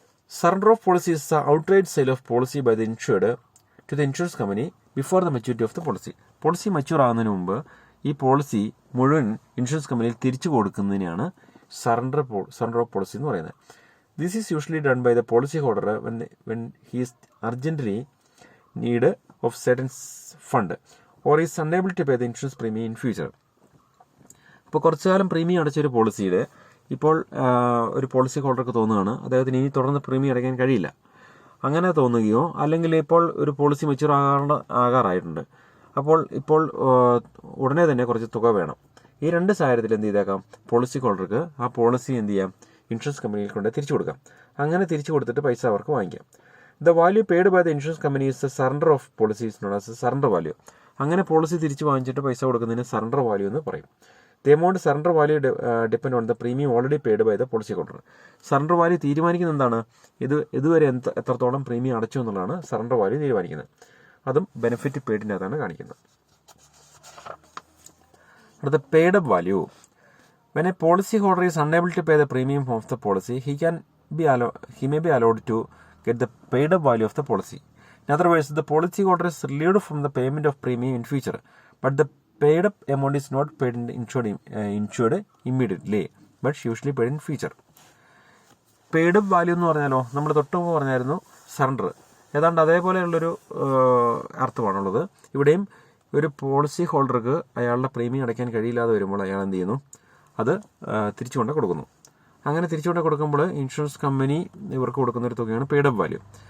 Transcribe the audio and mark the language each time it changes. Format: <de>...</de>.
<en>Surrender of policy is the outright sale of policy by the insured to the insurance company before the maturity of the policy.</en> <ml>Policy mature ആകുന്നതിന് മുമ്പ് ഈ policy മുഴുവൻ insurance കമ്പനിയിൽ തിരിച്ചു കൊടുക്കുന്നതിനെയാണ് surrender of policy എന്ന് പറയുന്നത്.</ml> <en>This is usually done by the policy holder when he is urgently need of certain fund or is unable to pay the insurance premium in future.</en> <ml>ഇപ്പോൾ കുറച്ചു കാലം premium അടച്ചൊരു പോളിസിയുടെ ഇപ്പോൾ ഒരു പോളിസി ഹോൾഡർക്ക് തോന്നുകയാണ് അദ്ദേഹത്തിന് ഇനി തുടർന്ന് പ്രീമിയം അടയ്ക്കാൻ കഴിയില്ല. അങ്ങനെ തോന്നുകയോ അല്ലെങ്കിൽ ഇപ്പോൾ ഒരു പോളിസി മെച്യൂർ ആകാറായിട്ടുണ്ട്, ഇപ്പോൾ ഉടനെ തന്നെ കുറച്ച് തുക വേണം. ഈ 2 സാഹചര്യത്തിൽ എന്ത് ചെയ്തേക്കാം? പോളിസി ഹോൾഡർക്ക് ആ പോളിസി എന്ത് ചെയ്യാം? ഇൻഷുറൻസ് കമ്പനിയിൽ കൊണ്ട് തിരിച്ചു കൊടുക്കാം. അങ്ങനെ തിരിച്ചു കൊടുത്തിട്ട് പൈസ അവർക്ക് വാങ്ങിക്കാം.</ml> <en>The value paid by the insurance company is the surrender of policies known as surrender value.</en> <ml>അങ്ങനെ പോളിസി തിരിച്ചു വാങ്ങിച്ചിട്ട് പൈസ കൊടുക്കുന്നതിന് സറണ്ടർ വാല്യൂ എന്ന് പറയും.</ml> <en>The amount surrender value depend on the premium already paid by the policy holder.</en> <ml>Surrender value തീരുമാനിക്കുന്നത് എന്താണ്? ഇതുവരെ എത്രത്തോളം പ്രീമിയം അടച്ചു എന്നുള്ളതാണ് സറണ്ടർ വാല്യൂ തീരുമാനിക്കുന്നത്. അതും ബെനിഫിറ്റ് പെയ്ഡിനകത്താണ് കാണിക്കുന്നത്. അടുത്ത paid up value.</ml> <en>When a policy holder is unable to pay the premium of the policy, he may be allowed to get the paid up value of the policy. In other words, the policy holder is relieved from the payment of premium in future, but the paid up amount is not paid in insured immediately, but usually paid in future.</en> <ml>Paid up value എന്ന് പറഞ്ഞാലോ, നമ്മൾ തൊട്ടുമുമ്പ് പറഞ്ഞായിരുന്നു surrender, ഏതാണ്ട് അതേപോലെയുള്ളൊരു അർത്ഥമാണുള്ളത്. ഇവിടെയും ഒരു policy ഹോൾഡർക്ക് അയാളുടെ premium അടയ്ക്കാൻ കഴിയില്ലാതെ വരുമ്പോൾ അയാൾ എന്ത് ചെയ്യുന്നു? അത് തിരിച്ചുകൊണ്ട് കൊടുക്കുന്നു. അങ്ങനെ തിരിച്ചുകൊണ്ട് കൊടുക്കുമ്പോൾ ഇൻഷുറൻസ് കമ്പനി ഇവർക്ക് കൊടുക്കുന്നൊരു തുകയാണ് പെയ്ഡ് അപ്പ് വാല്യൂ.</ml>